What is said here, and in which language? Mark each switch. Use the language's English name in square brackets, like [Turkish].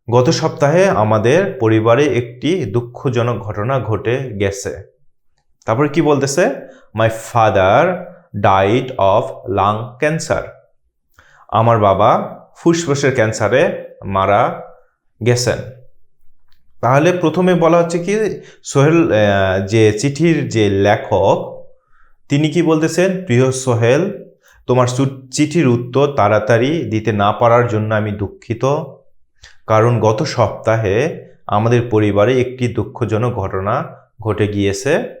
[Bangla] গত সপ্তাহে আমাদের পরিবারে একটি দুঃখজনক ঘটনা ঘটে গেছে। তারপরে কি বলতেছে? [English] My father died of lung cancer. [Bangla] আমার বাবা ফুসফুসের ক্যান্সারে মারা গেছেন। তাহলে প্রথমে বলা হচ্ছে কি, সোহেল যে চিঠির যে লেখক তিনি কি বলতেছেন? প্রিয় সোহেল, তোমার চিঠির উত্তর তাড়াতাড়ি দিতে না পারার জন্য আমি দুঃখিত, কারণ গত সপ্তাহে আমাদের পরিবারে একটি দুঃখজনক ঘটনা ঘটে গিয়েছে।